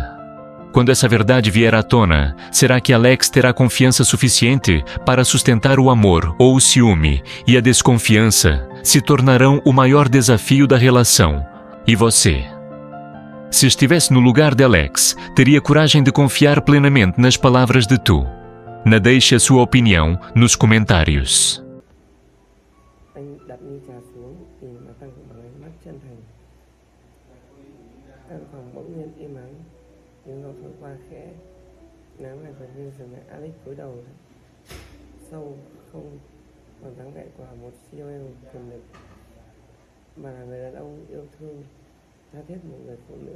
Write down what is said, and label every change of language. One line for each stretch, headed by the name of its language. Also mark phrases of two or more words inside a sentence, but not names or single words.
Portuguese: Quando essa verdade vier à tona, será que Alex terá confiança suficiente para sustentar o amor ou o ciúme, e a desconfiança se tornarão o maior desafio da relação? E você? Se estivesse no lugar de Alex, teria coragem de confiar plenamente nas palavras de Deixe a sua opinião nos comentários.
Vietnamese: Anh đặt ly trà xuống, nhìn vào Tăng bằng ánh mắt chân thành. Căn phòng bỗng nhiên im ắng, tiếng gió thổi qua khẽ, nắng lại gần như dừng lại. Alex cúi đầu sâu, không còn dáng vẻ của một CEO quyền lực, mà là người đàn ông yêu thương tha thiết một người phụ nữ.